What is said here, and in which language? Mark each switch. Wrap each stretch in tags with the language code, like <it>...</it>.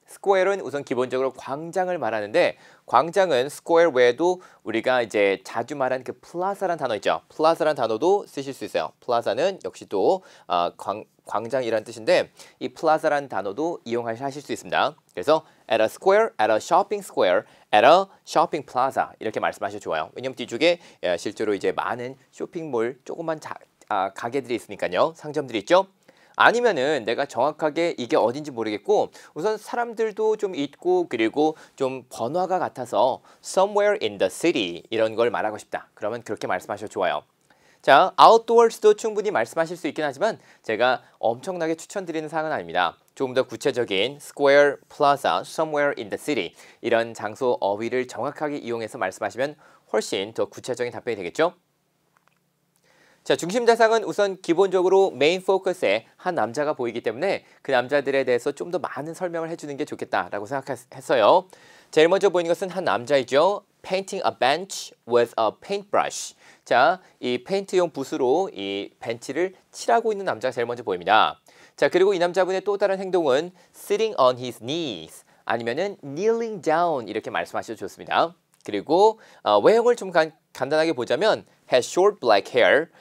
<ko>스퀘어는 우선 기본적으로 광장을 말하는데 광장은 스퀘어 외에도 우리가 이제 자주 말하는 그 플라자라는 단어 있죠. 플라자라는 단어도 쓰실 수 있어요. 플라자는 역시 또 광장이라는 뜻인데 이 플라자라는 단어도 이용하실 수 있습니다. 그래서</ko> <en>at a square, at a shopping square, at a shopping plaza</en> <ko>이렇게 말씀하셔도 좋아요. 왜냐면 뒤쪽에 실제로 이제 많은 쇼핑몰 조그만 가게들이 있으니까요. 상점들이 있죠. 아니면은 내가 정확하게 이게 어딘지 모르겠고 우선 사람들도 좀 있고 그리고 좀 번화가 같아서</ko> <en>somewhere in the city</en> <ko>이런 걸 말하고 싶다. 그러면 그렇게 말씀하셔도 좋아요. 자, outdoors도 충분히 말씀하실 수 있긴 하지만 제가 엄청나게 추천드리는 사항은 아닙니다. 조금 더 구체적인 square, plaza,</ko> <en>somewhere in the city</en> <ko>이런 장소 어휘를 정확하게 이용해서 말씀하시면 훨씬 더 구체적인 답변이 되겠죠? 자, 중심 대상은 우선 기본적으로 메인 포커스에 한 남자가 보이기 때문에 그 남자들에 대해서 좀 더 많은 설명을 해주는 게 좋겠다라고 생각했어요. 제일 먼저 보이는 것은 한 남자이죠.</ko> <en>Painting a bench with a paintbrush.</en> <ko>자, 이 페인트용 붓으로 이 벤치를 칠하고 있는 남자가 제일 먼저 보입니다. 자, 그리고 이 남자분의 또 다른 행동은</ko> <en>sitting on his knees</en> <ko>아니면은</ko> <en>kneeling down</en> <ko>이렇게 말씀하셔도 좋습니다. 그리고 외형을 좀 간단하게 보자면</ko> <en>has short black hair.</en>